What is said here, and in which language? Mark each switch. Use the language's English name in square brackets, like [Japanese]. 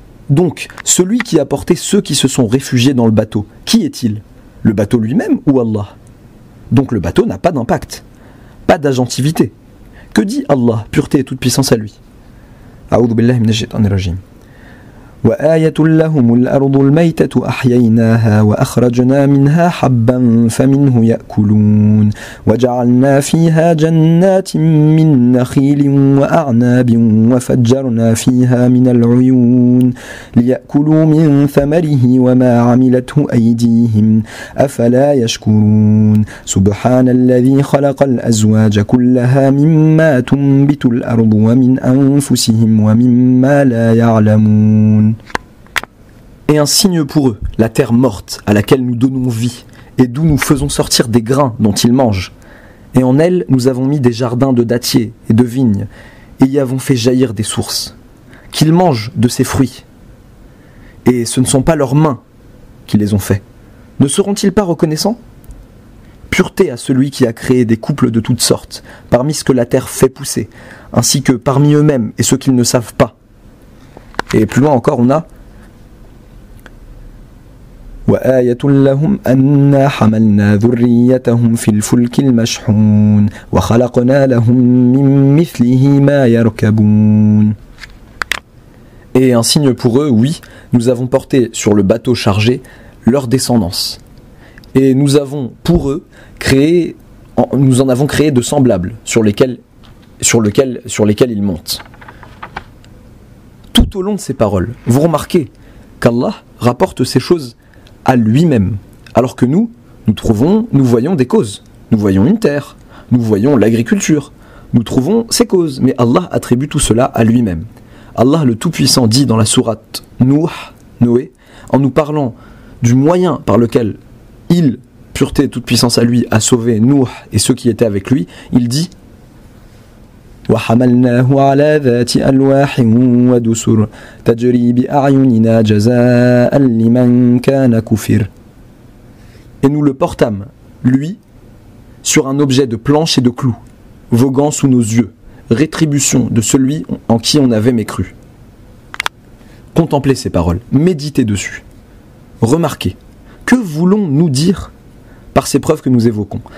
[French] Donc, celui qui a porté ceux qui se sont réfugiés dans le bateau, qui est-il? Le bateau lui-même ou Allah? Donc le bateau n'a pas d'impact, pas d'agentivité. Que dit Allah, pureté et toute puissance à lui? [Arabic] A'oudhu billahi minash shaitanir rajim. وآية لهم الأرض الميتة أحييناها وأخرجنا منها حبا فمنه يأكلون وجعلنا فيها جنات من نخيل وأعناب وفجرنا فيها من العيون ليأكلوا من ثمره وما عملته أيديهم أفلا يشكرون سبحان الذي خلق الأزواج كلها مما تنبت الأرض ومن أنفسهم ومما لا يعلمون. [French] Et un signe pour eux, la terre morte à laquelle nous donnons vie, et d'où nous faisons sortir des grains dont ils mangent. Et en elle, nous avons mis des jardins de dattiers et de vignes, et y avons fait jaillir des sources, qu'ils mangent de ces fruits. Et ce ne sont pas leurs mains qui les ont faits. Ne seront-ils pas reconnaissants ? Pureté à celui qui a créé des couples de toutes sortes, parmi ce que la terre fait pousser, ainsi que parmi eux-mêmes et ceux qu'ils ne savent pas. Et plus loin encore, on a [Arabic] وآية لهم أنا حملنا ذريتهم في الفلك المشحون وخلقنا لهم من مثله ما يركبون. [French] Et un signe pour eux, oui, nous avons porté sur le bateau chargé leur descendance. Et nous avons pour eux créé, nous en avons créé de semblables sur lesquels ils montent. Tout au long de ces paroles, vous remarquez qu'Allah rapporte ces choses à lui-même, alors que nous voyons des causes. Nous voyons une terre, nous voyons l'agriculture, nous trouvons ces causes, mais Allah attribue tout cela à lui-même. Allah le Tout-Puissant dit dans la sourate Nuh, Noé, en nous parlant du moyen par lequel il, pureté et toute puissance à lui, a sauvé Nuh et ceux qui étaient avec lui, il dit [Arabic] وحملناه على ذات ألواح ودسر تجري بأعيننا جزاء لمن كان كفر. [French] Et nous le portâmes, lui, sur un objet de planches et de clous, voguant sous nos yeux, rétribution de celui en qui on avait mécru. Contemplez ces paroles, méditez dessus. Remarquez, que voulons-nous dire par ces preuves que nous évoquons?